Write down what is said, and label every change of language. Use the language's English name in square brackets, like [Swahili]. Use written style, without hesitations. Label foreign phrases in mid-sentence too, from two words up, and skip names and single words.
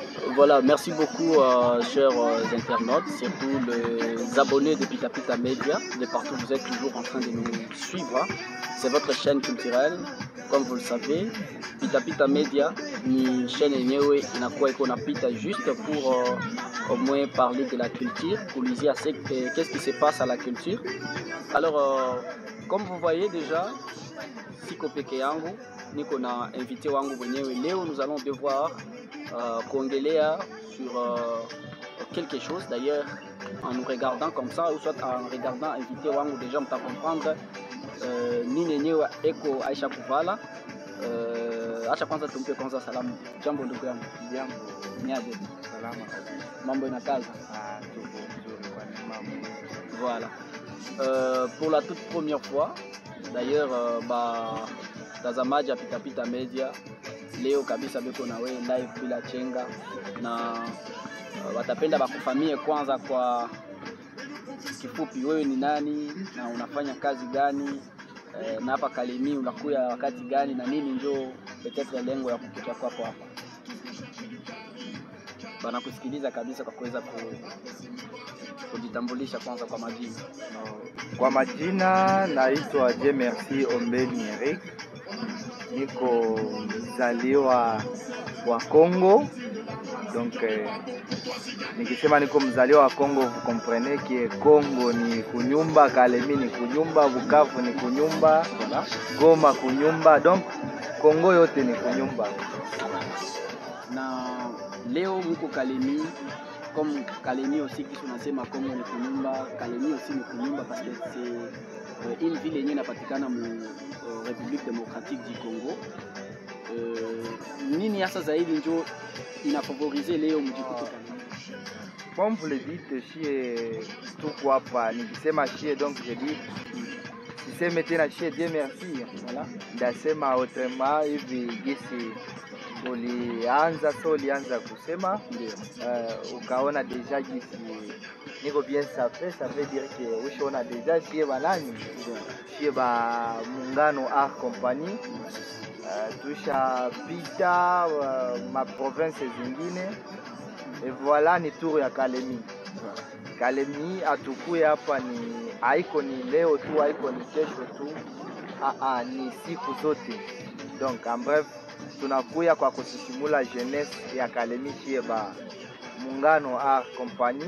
[French] Voilà, merci beaucoup chers internautes, surtout les abonnés de Pita Pita Media, de partout vous êtes toujours en train de nous suivre. C'est votre chaîne culturelle, comme vous le savez. Pita Pita Media [Swahili] ni chaîne yenyewe inakuwa iko napita [French] juste pour au moins parler de la culture, kuulizia qu'est-ce qui se passe à la culture. Alors comme vous voyez déjà, [Swahili] siko peke yangu niko na invité wangu mwenyewe leo. [French] Nous allons devoir kuongelea sur quelque chose. D'ailleurs, en nous regardant comme ça, ou soit en regardant invité wangu, déjà on t'a comprendre [Swahili] nini yenyewe eko [French] Aisha Kuvala. [Swahili] Acha kwanza tumpe kwanza salamu. Jambo ndugu yangu. Jambo. Niaje? Salama kabisa. Mambo ina kaza? Tuko vizuri kwa mambo. [French] Voilà. Pour la toute première fois, d'ailleurs, [Swahili] tazamaji ya Pita Pita Media leo kabisa beko na wewe live bila chenga, na watapenda bakufamie kwanza kwa kifupi, wewe ni nani na unafanya kazi gani, na hapa Kalemi unakuya wakati gani na nini ndio peut-être lengo ya kukuja kwako hapa. Bana kusikiliza kabisa kwa kuweza kujitambulisha kwanza kwa majina. Kwa majina naitwa Merci Ombeni Eric. Niko mzaliwa wa Congo. Donc nikisema niko mzaliwa wa Congo, [French] vous comprenez que [Swahili] Congo ni kunyumba, Kalemi ni kunyumba, Bukavu ni kunyumba, Goma kunyumba, donc Congo yote ni kunyumba. Na leo mko Kalemi, comme Kalemi aussi qui tunasema Congo ni kunyumba, Kalemi aussi ni kunyumba parce que c'est une ville yenye inapatikana mu République démocratique du Congo. Nini hasa zaidi ndio inafavoriser leo mjikuta Kalemi? Comme vous le dites, chie tuko hapa, nikisema chie donc je dis siseme tena chie Dieu merci. Voilà. Ndasema autrement hivi gisi ulianza kusema ukaona deja gisi niko bien [French] ça veut dire que [Swahili] ushaona deja chie banani chie ba Muungano Art Company tusha pita ma province zingine, [French] et voilà [Swahili] ni tour ya Kalemi. Kalemi atukuye hapa ni haiko ni leo tu, haiko ni kesho tu, ni siku zote. [French] Donc en bref, [Swahili] tunakuya kwa kusisimula jeunesse ya Kalemi chie ba Muungano Art Company.